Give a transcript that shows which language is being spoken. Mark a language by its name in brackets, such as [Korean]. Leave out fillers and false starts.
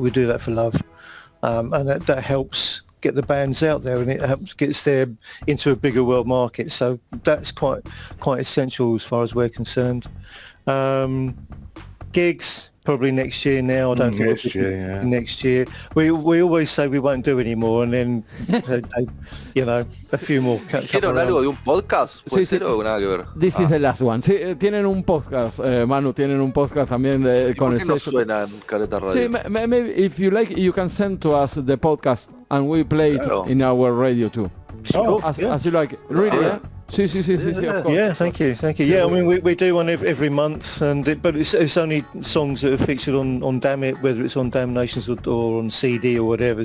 [English] We do that for love, and that helps get the bands out there, and it helps gets them into a bigger world market. So that's quite essential as far as we're concerned. Gigs probably next year now. I don't think next year. We always say we won't do any more, and then a few more. [Spanish] ¿Hicieron algo de un podcast? Sí. ¿O nada que ver? [English] This is the last one. [Spanish] Sí, tienen un podcast, Manu, tienen un podcast también con el sello. Suena en Careta Radio. [English] Sí, maybe if you like, you can send to us the podcast and we play it in our radio too. As you like. Really, yeah? Sí, of course. Yeah, thank you. Yeah, I mean, we do one every month, but it's only songs that are featured on Damn It, whether it's on Damnations or on CD or whatever.